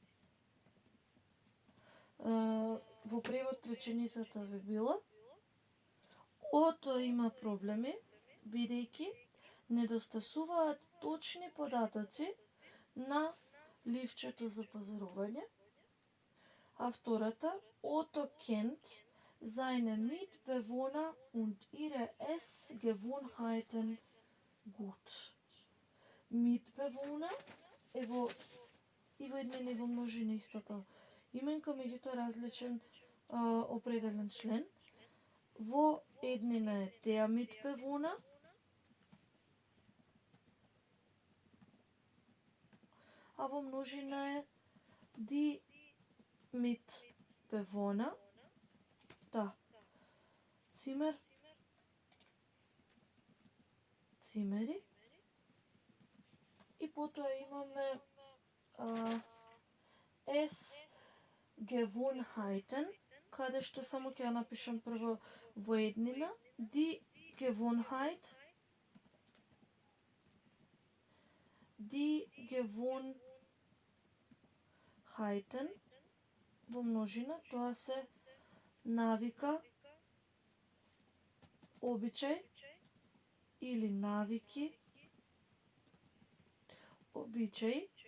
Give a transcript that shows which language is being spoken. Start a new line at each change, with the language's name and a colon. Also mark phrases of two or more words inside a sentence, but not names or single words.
Macedonian: Во превод реченицата би била: Ото има проблеми, бидејќи недостасуваат точни податоци на ливчето за пазарување. А втората:
German: Ото kennt seine Mitbewohner und ihre Essgewohnheiten gut.
Macedonian: Mitbewohner е во еднина и во множина истата именка, меѓутоа различен определен член. Во еднина е
German: der Mitbewohner,
Macedonian: а во множина е
German: die Mitbewohner.
Macedonian: Да. Zimmer, цимери. И потоа имаме Essgewohnheiten, каде што само ќе ја напишам прво во еднина.
German: Die Gewohnheit, die Gewohnheiten,
Macedonian: во множина, тоа се навика, обичај или навики, обичај.